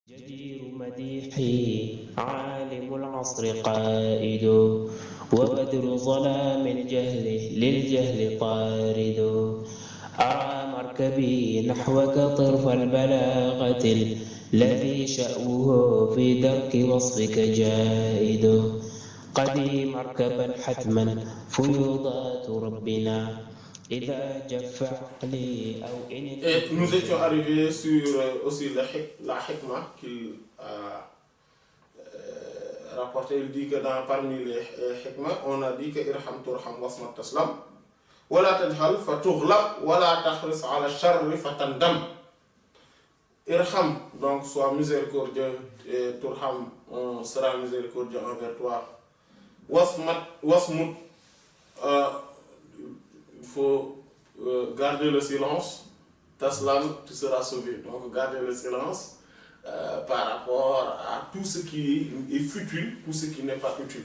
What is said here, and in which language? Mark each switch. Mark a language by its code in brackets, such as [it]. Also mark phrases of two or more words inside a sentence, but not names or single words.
[ar] جدير مديحي عالم العصر قائد وبدر ظلام الجهل للجهل طارد أرى مركبي نحوك طرف البلاغة الذي شأوه في درك وصفك جائد قدي مركبا حتما فيوضات ربنا إذا جف عقلي أو إن. [fr] Et nous étions arrivés sur aussi la hikmah qu'il a rapporté. Il dit que parmi les hikmah, on a dit que [ar] ارحم ترحم واصمت تسلم ولا تجهل فتغلب ولا تحرص على شر فتندم. [fr] Irham, donc sois miséricordieux, et turham, on sera miséricordieux envers toi. Wasmut, il faut garder le silence. Taslam, tu seras sauvé. Donc, garder le silence par rapport à tout ce qui est futile, tout ce qui n'est pas utile.